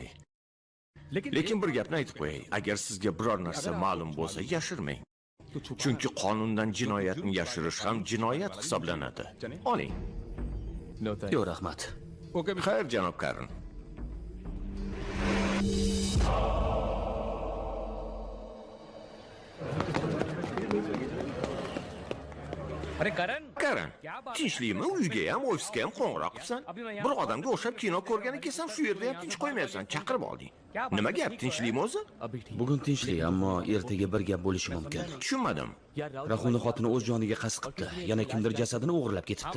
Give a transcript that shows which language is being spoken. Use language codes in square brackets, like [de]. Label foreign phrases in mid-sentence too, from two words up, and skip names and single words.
[uz] Lekin bir gapni aytib qo'yay. Agar sizga biror narsa ma'lum bo'lsa, yashirmang. Chunki qonundan jinoyatni yashirish ham jinoyat hisoblanadi. Oling. Yo'q, rahmat. Xayr, janob Karim. [hi] अरे करण [uz] Karan, tinchlikmi? Uyga ham, ofisga ham qo'ng'iroq qilsan. Bir odamga o'xshab kino ko'rgani kelsan, shu yerda ham tinch qo'ymayapsan, chaqirib olding. Nima gap, tinchlikmi o'zi? Bugun tinchlik, ammo ertaga bir gap bo'lishi mumkin. Tushunmadim. Rahulning xotini o'z joniga qasd qilibdi. Yana kimdir jasadini o'g'irlab ketibdi.